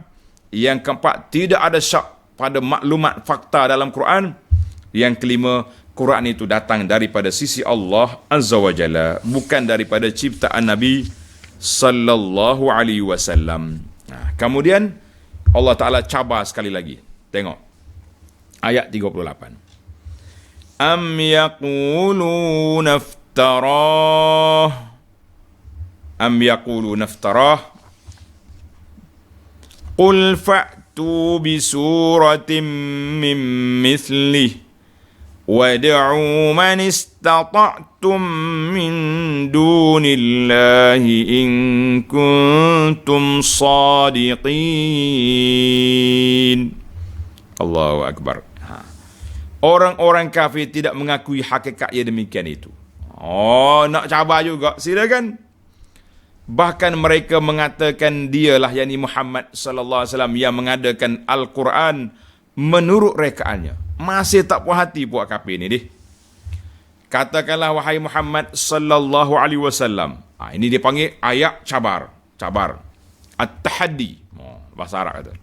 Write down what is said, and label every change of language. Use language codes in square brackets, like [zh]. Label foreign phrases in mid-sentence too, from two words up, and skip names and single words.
[ms] Yang keempat, tidak ada syak pada maklumat fakta dalam Quran. Yang kelima, Quran itu datang daripada sisi Allah [ar] عز وجل, [ms] bukan daripada ciptaan Nabi [ar] صلى الله عليه وسلم. [ms] Kemudian Allah Ta'ala cabar sekali lagi. Tengok ayat 38. [ar] أم يقولون افتراه. أم يقولون افتراه قل فأتوا بسورة من مثله وَادْعُوا مَنِ اسْتَطَعْتُمْ مِنْ دُونِ اللَّهِ إِنْ كُنْتُمْ صَادِقِينَ. الله أكبر. [ms] Orang-orang kafir tidak mengakui hakikat yang demikian itu. Nak cabar juga, silakan. Bahkan mereka mengatakan dialah, yakni Muhammad [ar] صلى الله عليه وسلم, [ms] yang mengadakan Al-Quran menurut rekaannya. Masih tak puas hati buat kafir ni deh. Katakanlah wahai Muhammad [ar] صلى الله عليه وسلم. [ms] Ini dia panggil ayat cabar. At-tahaddi. Bahasa Arab kata.